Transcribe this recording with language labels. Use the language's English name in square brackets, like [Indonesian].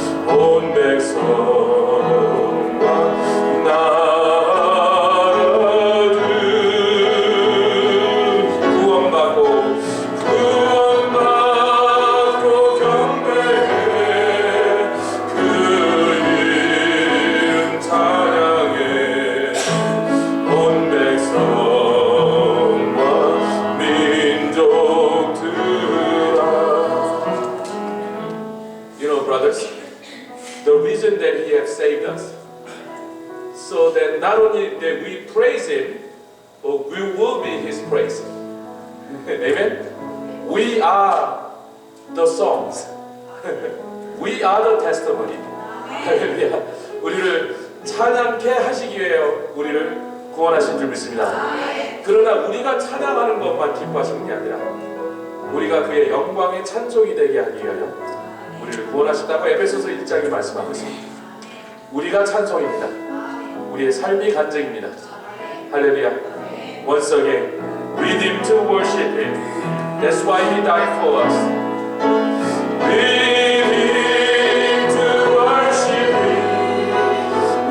[Korean] 온 백성과 나라들 구원받고 경배해 그 이름 찬양해 온 백성과 민족들아. [English] You know, brothers, the reason that He has saved us, so that not only that we praise Him, but we will be His praise. Amen? We are the songs. We are the testimony. 할렐루야. [Korean] 우리를 찬양케 하시기 위해 우리를 구원하신 줄 믿습니다. 그러나 우리가 찬양하는 것만 기뻐하시는 게 아니라 우리가 그의 영광의 찬송이 되게 하기 위하여 우리를 구원하셨다고 에베소서 1장이 말씀하고 있습니다. 우리가 찬송입니다. 우리의 삶이 간증입니다. 할렐루야. [English] Once again, rhythm to worship Him. That's why He died for us. Rhythm to worship Him.